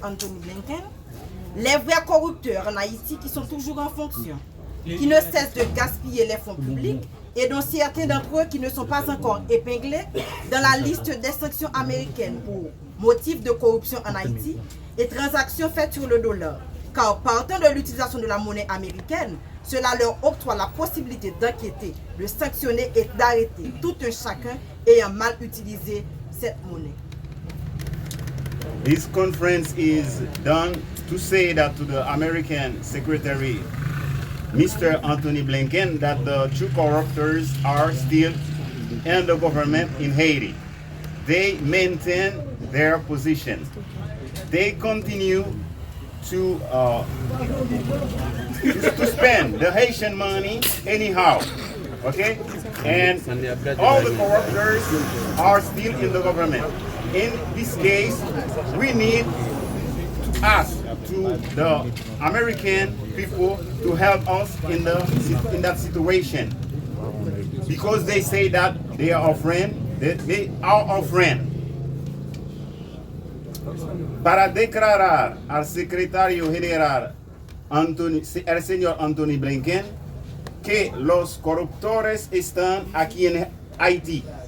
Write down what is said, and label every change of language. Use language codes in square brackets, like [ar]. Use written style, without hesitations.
[fr] Anthony Blinken, les vrais corrupteurs en Haïti qui sont toujours en fonction, qui ne cessent de gaspiller les fonds publics et dont certains d'entre eux qui ne sont pas encore épinglés dans la liste des sanctions américaines pour motifs de corruption en Haïti et transactions faites sur le dollar. Car partant de l'utilisation de la monnaie américaine, cela leur octroie la possibilité d'enquêter, de sanctionner et d'arrêter tout un chacun ayant mal utilisé cette monnaie. [en] This conference is done to say that to the American Secretary, Mr. Anthony Blinken, that the true corruptors are still in the government in Haiti. They maintain their position. They continue to spend the Haitian money anyhow. Okay? And all the corruptors are still in the government. In this case, we need to ask to the American people to help us in that situation. Because they say that they are our friend, they are our friend. [es] Para declarar al secretario general el señor Anthony Blinken que los corruptores están aquí en Haití.